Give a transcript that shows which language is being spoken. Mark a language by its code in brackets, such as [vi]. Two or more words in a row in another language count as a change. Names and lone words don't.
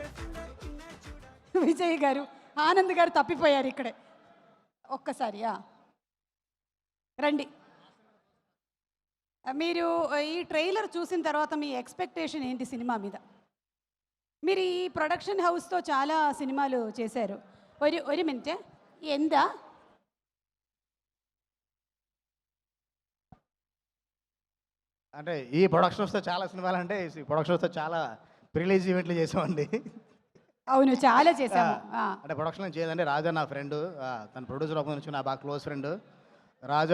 [te] విజయ్ గారు, ఆనంద్ గారు తప్పిపోయారు ఇక్కడే. ఒక్కసారి రండి. మీరు ఈ ట్రైలర్ చూసిన తర్వాత మీ ఎక్స్పెక్టేషన్ ఏంటి సినిమా మీద? మీరు ఈ ప్రొడక్షన్ హౌస్తో చాలా సినిమాలు చేశారు. [ml] ഒരു മിനിറ്റ്. എന്താ [te] అంటే ఈ ప్రొడక్షన్ వస్తే చాలా సినిమాలు, అంటే ఈ ప్రొడక్షన్ వస్తే చాలా ప్రిలీజ్ ఈవెంట్లు చేసామండి. అవును, చాలా చేసాము. అంటే ప్రొడక్షన్ చేయదండి. రాజా నా ఫ్రెండ్, తన ప్రొడ్యూసర్ ఒక నుంచి నా బాగా క్లోజ్ ఫ్రెండ్ రాజా.